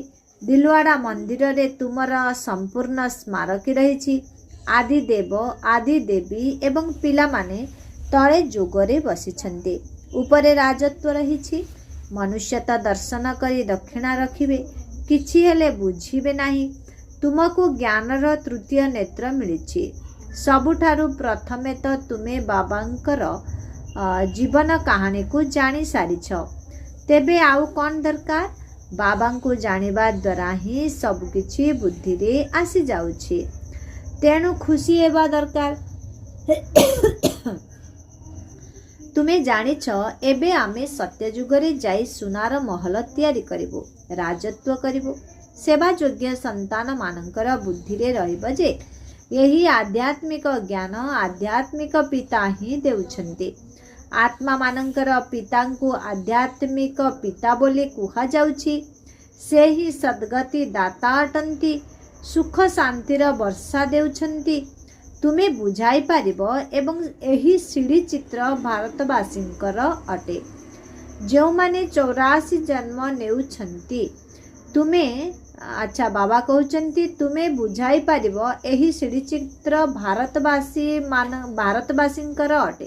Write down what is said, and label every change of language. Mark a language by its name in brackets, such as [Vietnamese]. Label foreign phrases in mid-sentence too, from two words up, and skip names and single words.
[Odia] ଦିଲୱାଡ଼ା ମନ୍ଦିର ରେ ତୁମର ସମ୍ପୂର୍ଣ୍ଣ ସ୍ମାରକୀ ରହିଛି। ଆଦି ଦେବ ଆଦି ଦେବୀ ଏବଂ ପିଲା ମାନେ ତଳେ ଯୋଗରେ ବସିଛନ୍ତି। ଉପରେ ରାଜତ୍ୱ ରହିଛି। ମନୁଷ୍ୟ ତ ଦର୍ଶନ କରି ଦକ୍ଷିଣା ରଖିବେ, କିଛି ହେଲେ ବୁଝିବେ ନାହିଁ। ତୁମକୋ ଜ୍ଞାନର ତୃତୀୟ ନେତ୍ର ମିଳିଛି। ସବୁଠାରୁ ପ୍ରଥମେ ତ ତୁମେ ବାବାଙ୍କର ଜୀବନ କାହାଣୀ କୋ ଜାଣି ସାରିଛ। ତେବେ ଆଉ କଉଣ ଦରକାର? ବାବାଙ୍କୁ ଜାଣିବା ଦ୍ୱାରା ହିଁ ସବୁ କିଛି ବୁଦ୍ଧି ରେ ଆସି ଯାଉଛି। ତେଣୁ ଖୁସି ହେବା ଦରକାର। ତୁମେ ଜାଣିଛ ଏବେ ଆମେ ସତ୍ୟ ଯୁଗରେ ଯାଇ ସୁନାର ମହଲ ତିଆରି କରିବୁ, ରାଜତ୍ୱ କରିବୁ। ସେବା ଯୋଗ୍ୟ ସନ୍ତାନ ମାନଙ୍କର ବୁଦ୍ଧି ରେ ରହିବ ଯେ ଏହି ଆଧ୍ୟାତ୍ମିକ ଜ୍ଞାନ ଆଧ୍ୟାତ୍ମିକ ପିତା ହିଁ ଦେଉଛନ୍ତି। ଆତ୍ମା ମାନଙ୍କର ପିତାଙ୍କୁ ଆଧ୍ୟାତ୍ମିକ ପିତା ବୋଲି କୁହା ଯାଉଛି। ସେ ହିଁ ସଦ୍ଗତି ଦାତା ଅଟନ୍ତି। ସୁଖ ଶାନ୍ତିର ବର୍ଷା ଦେଉଛନ୍ତି। ତୁମେ ବୁଝାଇ ପାରିବ ଏବଂ ଏହି ସିଡ଼ି ଚିତ୍ର ଭାରତବାସୀଙ୍କର ଅଟେ। ଯୋ ମାନେ 84 ଜନ୍ମ ନେଉଛନ୍ତି। ତୁମେ ଅଚ୍ଛା ବାବା କହଉଛନ୍ତି ତୁମେ ବୁଝାଇ ପାରିବ ଏହି ସିଡ଼ି ଚିତ୍ର ଭାରତବାସୀଙ୍କର ଅଟେ।